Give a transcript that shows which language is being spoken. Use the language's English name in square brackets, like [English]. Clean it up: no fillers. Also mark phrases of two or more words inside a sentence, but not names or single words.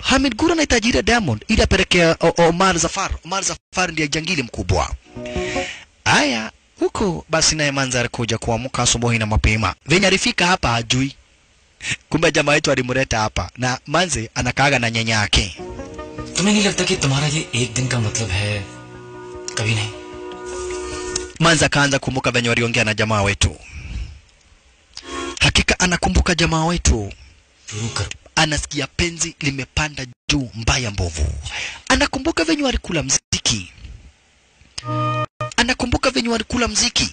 [Swahili] Hamed Gul anahitaji diamond ili apeleke Omar Zafar. Omar Zafar ndiye jangili mkubwa. Haya, huko basi naye Manzar kuja kuamka asubuhi na mapema. Venye alifika hapa hajui. Kumbe jamaa wetu alimleta hapa na Manze anakaaga na nyanya yake. [Hindi] तुम्हें नहीं लगता कि तुम्हारा ये एक दिन का मतलब है कभी नहीं? [Swahili] Manza kaanza kumbuka venye waliongea na jamaa wetu. Hakika anakumbuka jamaa wetu. Anasikia penzi limepanda juu mbaya mbovu. Anakumbuka venye walikula mziki. Anakumbuka venye walikula mziki.